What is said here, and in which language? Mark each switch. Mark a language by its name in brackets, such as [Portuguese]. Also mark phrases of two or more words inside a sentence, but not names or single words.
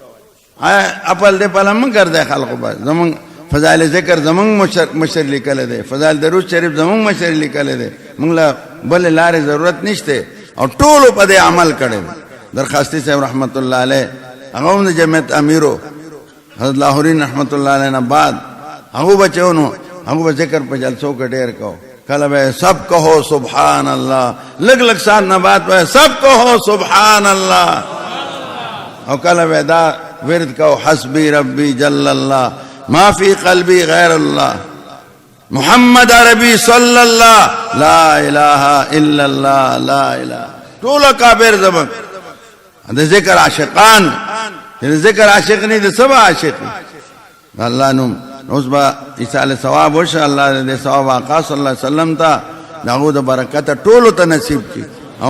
[Pashto] خپل دې په لمن ګرځي خلکو به زمون فضائل ذکر زمون مشر لیکل دي فضائل درود شریف زمون مشر لیکل دي موږ له بل لارې ضرورت نشته او ټول په دې عمل کړي درخواستي صاحب [Arabic] رحمت الله علیه [Pashto] هغه د جمعیت امیرو حضرت لاهوري [Arabic] رحمت الله علیه [Pashto] نه بعد هغه بچونو هغه ذکر په جلسو کې ډېر کو کله به [Urdu] سب کہو [Arabic] سبحان الله [Pashto] لګ لګ سات نه بعد به [Urdu] سب کہو [Arabic] سبحان الله [Pashto] او کله به دا ورد کو [Arabic] حسبي ربي جل الله ما في قلبي غير الله محمد عربي صلى الله لا اله الا الله لا اله [Pashto] ټول کافر زبر د ذکر عاشقان د ذکر عاشق نه د سبا عاشق الله نوم اوس با ایصال ثواب وشه الله دې ثواب آقا [Arabic] صلی الله علیه وسلم [Pashto] ته داغو د برکت ټول ته نصیب کی او